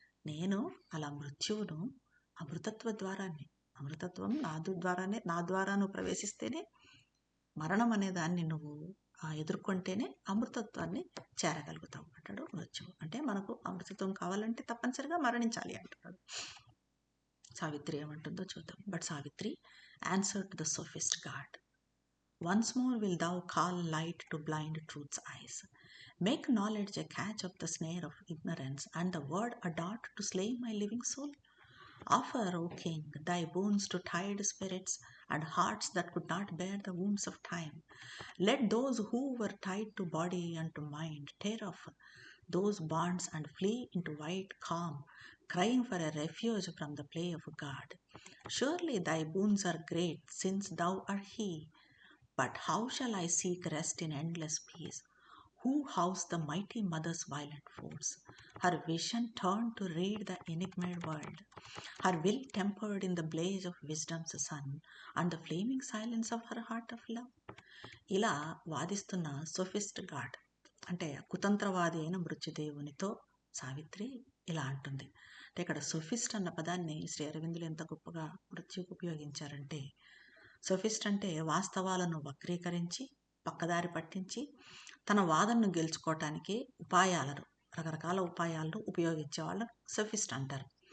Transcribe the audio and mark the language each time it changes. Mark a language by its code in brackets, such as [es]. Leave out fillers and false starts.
[te] నేను అలా మృత్యువును అమృతత్వ ద్వారాన్ని, అమృతత్వం నా ద్వారా నువ్వు ప్రవేశిస్తేనే, మరణం అనే దాన్ని నువ్వు ఎదుర్కొంటేనే అమృతత్వాన్ని చేరగలుగుతావు అంటాడు మృత్యువు. అంటే మనకు అమృతత్వం కావాలంటే తప్పనిసరిగా మరణించాలి అంటున్నాడు. సావిత్రి ఏమంటుందో చూద్దాం. [en] But Savitri answer to the sophist god, once more will thou call light to blind truth's eyes. Make knowledge a catch of the snare of ignorance, and the word a dart to slay my living soul. Offer, O King, thy boons to tired spirits and hearts that could not bear the wounds of time. Let those who were tied to body and to mind tear off those bonds and flee into wide calm, crying for a refuge from the play of God. Surely thy boons are great, since thou art He. But how shall I seek rest in endless peace, who house the mighty mother's violent force, her vision turned to read the enigmaed world, her will tempered in the blaze of wisdom's sun, and the flaming silence of her heart of love? [te] ఇలా వాదిస్తున్న sophist God, అంటే కుతంత్రవాది అయిన మృత్యుదేవునితో సావిత్రి ఇలా అంటుంది. అంటే ఇక్కడ sophist అన్న పదాన్ని శ్రీ అరవిందులు ఎంత గొప్పగా మృత్యుకు ఉపయోగించారంటే, సోఫిస్ట్ అంటే వాస్తవాలను వక్రీకరించి పక్కదారి పట్టించి తన వాదనను గెలుచుకోవటానికి రకరకాల ఉపాయాలను ఉపయోగించే వాళ్ళని సోఫిస్ట్ అంటారు.